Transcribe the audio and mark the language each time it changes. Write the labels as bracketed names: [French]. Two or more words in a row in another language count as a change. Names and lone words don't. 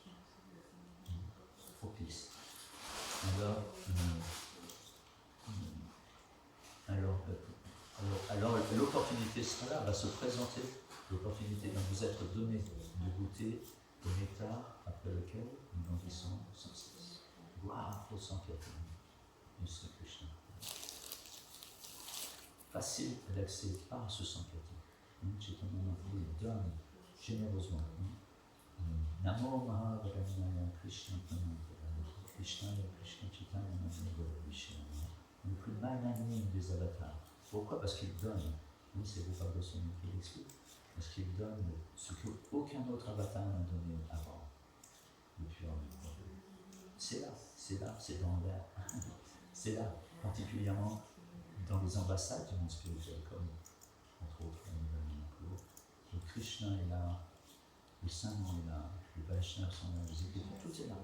[French] Alors l'opportunité sera là, va se présenter, l'opportunité va vous être donnée de goûter au nectar après lequel nous grandissons sans cesse. Gloire au Sankirtan du Sri Krishna. Facile d'accès par ce Sankirtan. Chaitanya Mahaprabhu donne généreusement. [Sanskrit] Namo Mahavadanyaya Krishna Krishna Chaitanya Mahaprabhu, [French] le plus magnanime des avatars. Pourquoi? Parce qu'il donne. Oui, c'est vous parlez de son qui l'explique. Parce qu'il donne ce qu'aucun autre avatar n'a donné avant. Le pur amour. C'est là, c'est dans l'air. C'est là, particulièrement dans les ambassades du monde spirituel, comme entre autres le Krishna est là, le Saint Nom est là, les Vaishnavas sont là, les Écritures, tout est là.